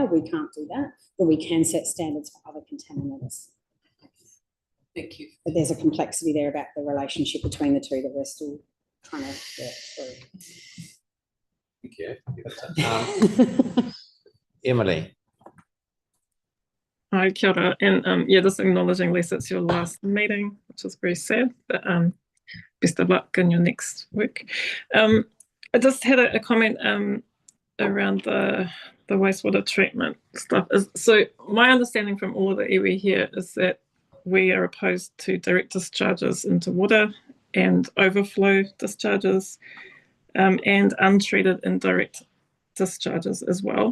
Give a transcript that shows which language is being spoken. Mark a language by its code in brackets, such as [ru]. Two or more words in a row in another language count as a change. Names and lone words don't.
[en] We can't do that, but we can set standards for other contaminants. Thank you. But there's a complexity there about the relationship between the two that we're still trying to work Thank you. Emily. Hi, [mi] kia ora. [en] And just acknowledging, Lisa, it's your last meeting, which is very sad, but best of luck in your next work. I just had a comment around the wastewater treatment stuff. So my understanding from all of the iwi here is that we are opposed to direct discharges into water and overflow discharges, and untreated indirect discharges as well.